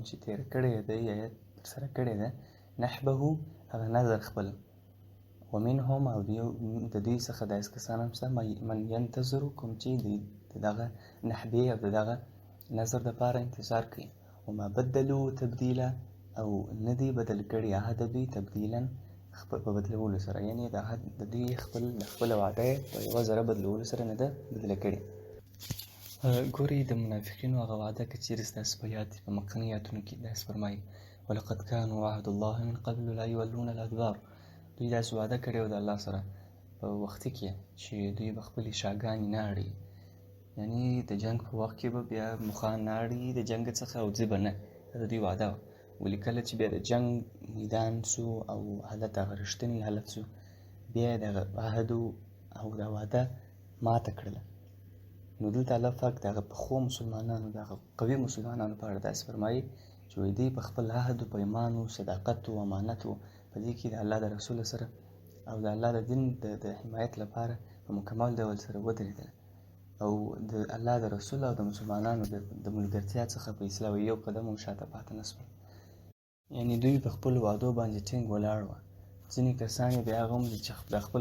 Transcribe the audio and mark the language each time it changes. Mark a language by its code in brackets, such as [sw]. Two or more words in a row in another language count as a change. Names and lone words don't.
[ps] چې تېره کړې ده یا ترسره کړې ده نحبه هغه نظر خپل ومنهم او د دوی څخه داسې کسان هم شته [ar] من ینتظر [ps] کوم چې د دغه نحبې او د دغه نظر دپاره انتظار کوي [ar] وما بدلو [ps] تبدیله او نه دي بدل کړي عهد دوی تبدیلا په بدلولو سره یعنې د عهد د دوی خپله وعده یې په یوه ذره بدلولو سره نه ده بدله کړې ګورې د منافقینو هغه وعده که چیرې ستاسو په یاد په مخکني آیاتونو کې داسې فرمایي [ar] ولقد كانوا عهد الله من قبل لا یولون الادبار [ps] دوی داسې وعده کړې وه د الله سره په وختي کې چې دوی به خپلې شاګانې نه اړوي یعنې د جنګ په وخت کې به بیا مخان نه اړوي د جنګ څخه او ځي به نه دا د دوی وعده وه ولې کله چې بیا د جنګ میدان سو او حالت هغه رښتینی حالت سو بیا یې دغه عهد او دا وعده ماته کړله نو دلته الله پاک د هغه پخو مسلمانانو د هغه قوي مسلمانانو په اړه داسې فرمایي چې وایي دوی په خپل عهد و پیمان و صداقت و امانت و په دې کې د الله د رسول سره او د الله د دین د حمایت لپاره په مکمل ډول سره ودرېدل او د الله د رسول او د مسلمانانو د ملګرتیا څخه په اصلاح یو قدم هم شاته پاتې نه سول یعنې دوی په خپلو وعدو باندې ټینګ ولاړ وه ځینې کسان یې بیا هغه هم دي چې د خپله